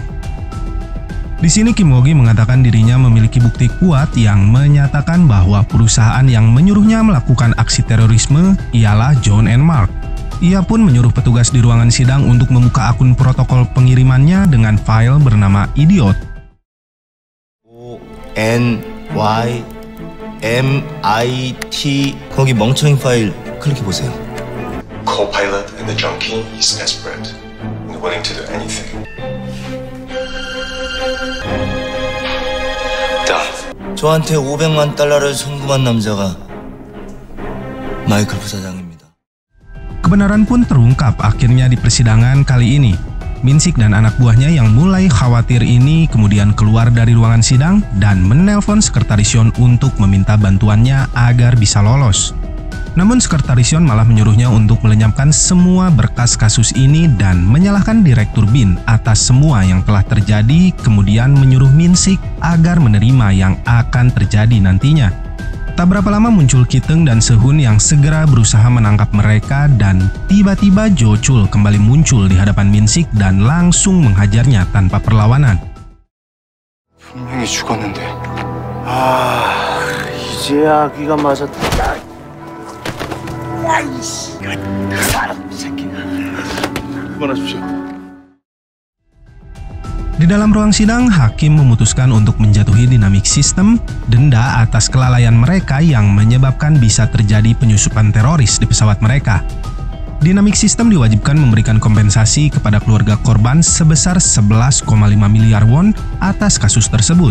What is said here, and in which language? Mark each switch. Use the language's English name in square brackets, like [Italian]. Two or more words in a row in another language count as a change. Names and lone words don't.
[Indonesian] Di sini Kim Mo-gi mengatakan dirinya memiliki bukti kuat yang menyatakan bahwa perusahaan yang menyuruhnya melakukan aksi terorisme ialah John and Mark. Ia pun menyuruh petugas di ruangan sidang untuk membuka akun protokol pengirimannya dengan file bernama Idiot. [Korean] O-N-Y-M-I-T 거기 멍청이 파일 클릭해보세요. [English] Co-pilot and the junkie is desperate and willing to do anything. Done. [Korean] 저한테 500만 달러를 송금한 남자가 마이클 부사장입니다. [Indonesian] Kebenaran pun terungkap akhirnya di persidangan kali ini. Min-sik dan anak buahnya yang mulai khawatir ini kemudian keluar dari ruangan sidang dan menelpon sekretaris Yon untuk meminta bantuannya agar bisa lolos. Namun sekretaris Yon malah menyuruhnya untuk melenyapkan semua berkas kasus ini dan menyalahkan Direktur Bin atas semua yang telah terjadi, kemudian menyuruh Min-sik agar menerima yang akan terjadi nantinya. Tak berapa lama muncul Ki-teung dan Se-hun yang segera berusaha menangkap mereka dan tiba-tiba Jo Chul kembali muncul di hadapan Min-sik dan langsung menghajarnya tanpa perlawanan. [Korean] 분명히 죽었는데. 이제야 귀가 맞았다. 아이씨, 사람 새끼. 그만하십시오. [Indonesian] Di dalam ruang sidang, hakim memutuskan untuk menjatuhi dinamik sistem denda atas kelalaian mereka yang menyebabkan bisa terjadi penyusupan teroris di pesawat mereka. Dinamik sistem diwajibkan memberikan kompensasi kepada keluarga korban sebesar 11,5 miliar won atas kasus tersebut.